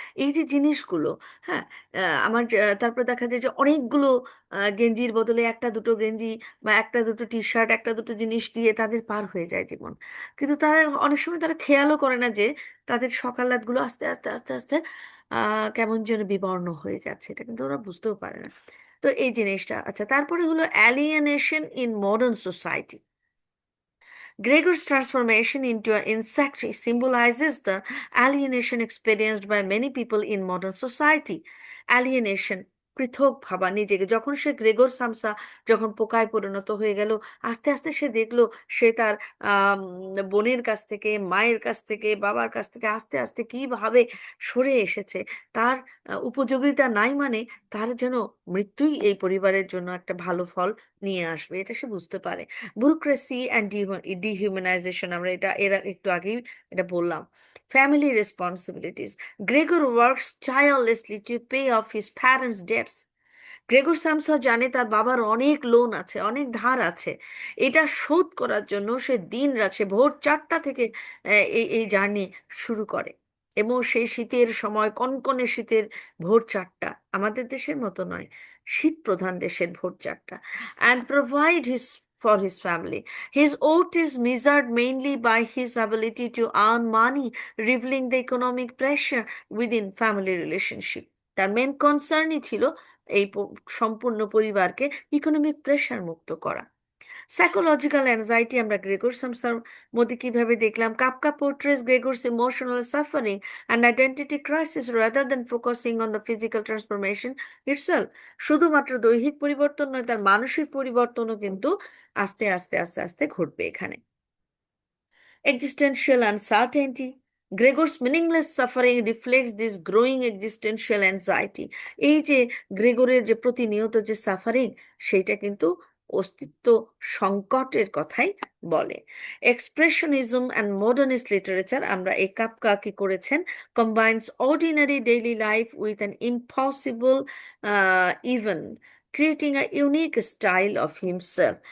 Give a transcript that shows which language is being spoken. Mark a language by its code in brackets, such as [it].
[bn] এই যে জিনিসগুলো, হ্যাঁ, তারপর দেখা যায় যে অনেকগুলো গেঞ্জির বদলে একটা দুটো গেঞ্জি বা একটা দুটো টি শার্ট, একটা দুটো জিনিস দিয়ে তাদের পার হয়ে যায় জীবন। কিন্তু তারা অনেক সময় তারা খেয়ালও করে না যে তাদের সকালাতগুলো আস্তে আস্তে আস্তে আস্তে কেমন যেন বিবর্ণ হয়ে যাচ্ছে, এটা কিন্তু ওরা বুঝতেও পারে না। তো এই জিনিসটা আচ্ছা, তারপরে হলো [en] Alienation in modern society. Gregor's transformation into an insect symbolizes the alienation experienced by many people in modern society. [bn] Alienation, পৃথক ভাবা নিজেকে। যখন সে গ্রেগর সামসা যখন পোকায় পরিণত হয়ে গেল, আস্তে আস্তে সে দেখলো সে তার বোনের কাছ থেকে, মায়ের কাছ থেকে, বাবার কাছ থেকে আস্তে আস্তে কিভাবে সরে এসেছে। তার উপযোগিতা নাই মানে তার যেন মৃত্যুই এই পরিবারের জন্য একটা ভালো ফল নিয়ে আসবে, এটা সে বুঝতে পারে। [en] bureaucracy and dehumanization, [bn] আমরা এর একটু আগেই এটা বললাম। [en] Family responsibilities, Gregor works tirelessly to pay off his parents' debts. [bn] Gregor Samsa জানে তার বাবার অনেক লোন আছে, অনেক ধার আছে। এটা শোধ করার জন্য সে দিন রাত, সে ভোর 4টা থেকে এই এই জার্নি শুরু করে। এবং সেই শীতের সময়, কনকনে শীতের ভোর 4টা, আমাদের দেশের মতো নয়, শীত প্রধান দেশের ভোর 4টা, [en] and provide his for his family. His oath is measured mainly by his ability to earn money, revealing the economic pressure within family relationship. [bn] তার মেন কনসার্নই ছিল এই সম্পূর্ণ পরিবারকে ইকোনমিক প্রেশার মুক্ত করা। সাইকোলজিক্যাল অ্যাংজাইটি আমরা গ্রেগর সামসার মধ্যে কিভাবে দেখলাম। [en] Kafka portrays Gregor's emotional suffering and identity crisis rather than focusing on the physical transformation itself. [bn] শুধুমাত্র দৈহিক পরিবর্তন নয়, তার মানসিক পরিবর্তনও কিন্তু আস্তে আস্তে আস্তে আস্তে ঘটবে এখানে। [en] Existential uncertainty. Gregor's meaningless suffering reflects this growing existential anxiety. [bn] এই যে গ্রেগরের যে প্রতিনিয়ত যে সাফারিং, সেটা কিন্তু অস্তিত্ব সংকটের কথাই বলে। [en] expressionism and modernist literature, [bn] আমরা এই কাফকা কি করেছেন, [en] Combines ordinary daily life with an impossible event, creating a unique style of himself.